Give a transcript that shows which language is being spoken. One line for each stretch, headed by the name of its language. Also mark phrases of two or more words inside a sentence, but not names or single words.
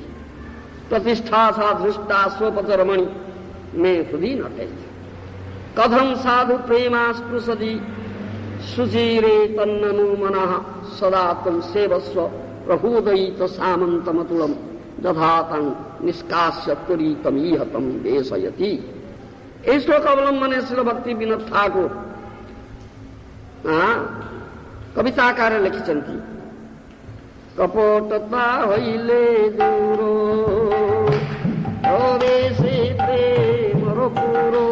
Sanskrit: ପ୍ରତିଷ୍ଠା ସା ଧୃଷ୍ଟା ସ୍ୱପଚରମଣି ମେ ହୃଦୟ ନଟେ କଥଂ ସାଧୁ ପ୍ରେମା ସ୍ପୃଶତି ସୁଚୀରେ ତନ୍ନନୁ ମନଃ ସଦା ତ୍ୱଂ ସେବସ୍ୱ ପ୍ରହୃଦୟିତ ସାମନ୍ତମତୁଳମ୍ ଯଥା ତଂ ନିଷ୍କାସ୍ୟ ତ୍ୱରିତମିହ ତଂ ବେଶୟତି।
Bangla: এই শ্লোক অবলম্বনে শ্রীল ভক্তি বিনোদ ঠাকুর কবিতা আকারে লিখিছেন। কপটতা হইলে দূর প্রবেশে প্রেমর পুর,